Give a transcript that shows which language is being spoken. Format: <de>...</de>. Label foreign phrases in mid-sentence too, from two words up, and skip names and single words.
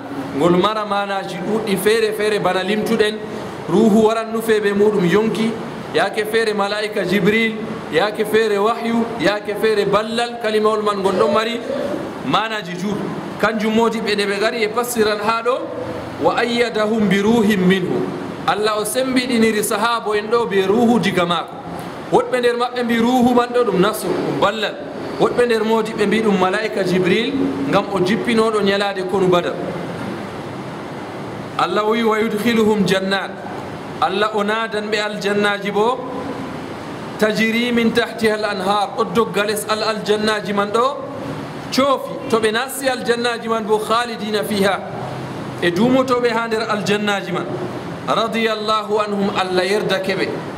<ff>ngol mara manaji ɗuɗɗi feere feere bana limtuɗen ruhu waran nufe ɓe muɗum yonki yake feere malaika jibril yake feere wahyu yake feere ballal kalimawol man ngol ɗon mari manaji juuɗ kanjum modi ɓe ɗe ɓe gari e passiran ha ɗo</ff> <ar>وأيدهم بروح منه</ar> <ff>Allah o sembiɗiniri sahabo en ɗo be ruhu diga maako woɗɓe nder maɓɓe mbi ruhu man ɗo ɗum nasru ɗum ballal woɗɓe nder modi ɓe mbi ɗum malaika jibril ngam o jippinoɗo ñalade konu badar Allah wi</ff> <ar>ويدخلهم جنات</ar> <ff>Allah o nadan ɓe aljannaji bo</ff> <ar>تجري من تحتها الأنهار</ar> <ff>ɗo doggales aljannaji man ɗo coofi to ɓe nasti aljannaji man bo</ff> <ar>خالدين فيها</ar> <ff>e dumotoɓe ha nder aljannaji man</ff> <ar>رضي الله عنهم</ar> <ff>Allah yerdake ɓe</ff>